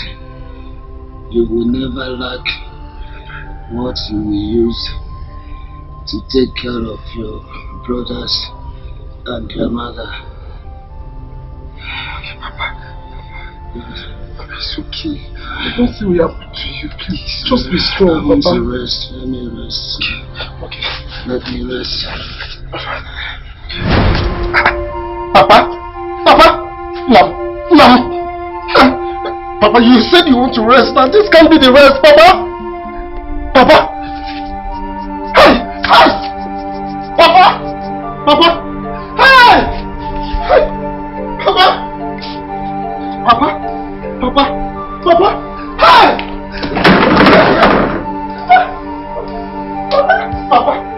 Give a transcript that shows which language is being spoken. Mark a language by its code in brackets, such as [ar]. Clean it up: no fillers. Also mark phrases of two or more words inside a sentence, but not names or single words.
[en] You will never lack what you will use to take care of your brothers and your mother. Okay, Papa. Papa, it's okay. Nothing will happen to you, please. Just be strong, I want Papa. to rest. Let me rest. Okay. Let me rest. Papa? Papa? No. Papa, you said you want to rest, and this can't be the rest, Papa. Papa? Hey! Papa? Papa? Hey! Papa? Papa? Papa? Hey! Papa?